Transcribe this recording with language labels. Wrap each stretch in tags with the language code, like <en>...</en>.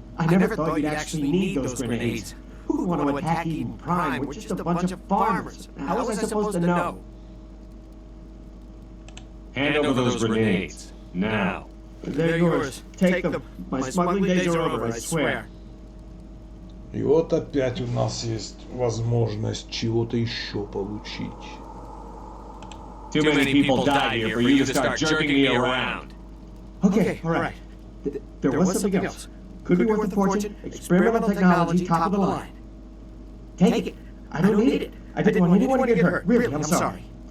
<en>I never thought you'd actually need those grenades. Who'd want to attack Eden Prime? We're just a bunch of farmers. How was I supposed to know? Hand over those grenades. Now. They're yours. Take them. My smuggling days are over, I swear.</en> <ru>И вот опять у нас есть возможность чего-то еще получить.</ru> <en>Too many people died here for you to start jerking me around. Okay, alright. There was something else. Could be worth a fortune. Experimental technology, top of the line. Take it. I don't need it. I didn't want anyone to get hurt. Really, I'm sorry.</en>